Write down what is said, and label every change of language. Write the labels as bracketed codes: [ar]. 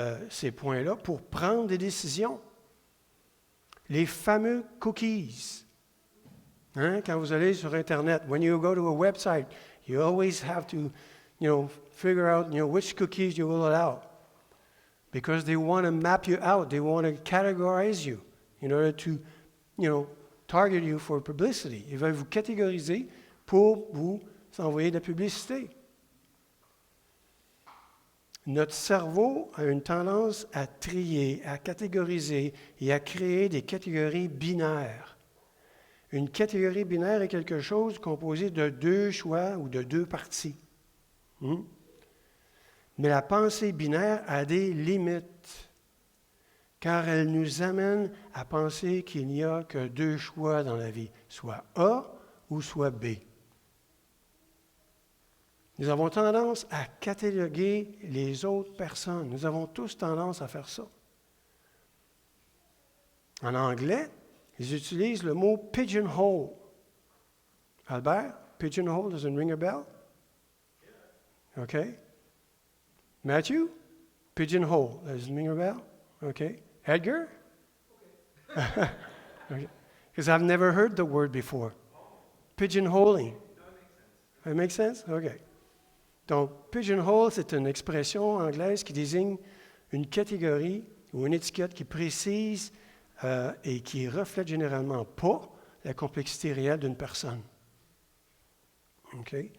[fr] ces points-là pour prendre des décisions. Les fameux cookies. Hein? Quand vous allez sur Internet, [en] when you go to a website, you always have to, figure out, which cookies you will allow. Because they want to map you out. They want to categorize you in order to, target you for publicity. [fr] Ils veulent vous catégoriser pour vous envoyer de la publicité. Notre cerveau a une tendance à trier, à catégoriser et à créer des catégories binaires. Une catégorie binaire est quelque chose composé de deux choix ou de deux parties. Mais la pensée binaire a des limites, car elle nous amène à penser qu'il n'y a que deux choix dans la vie, soit A ou soit B. Nous avons tendance à cataloguer les autres personnes. Nous avons tous tendance à faire ça. En anglais, ils utilisent le mot pigeonhole. [en] Albert, pigeonhole, does it ring a bell? Okay. Matthew, pigeonhole, does it ring a bell? Okay. Edgar? Okay. Because I've never heard the word before. Pigeonholing. That makes sense? Okay. [fr] Donc, pigeonhole, c'est une expression anglaise qui désigne une catégorie ou une étiquette qui précise et qui reflète généralement pas la complexité réelle d'une personne. OK?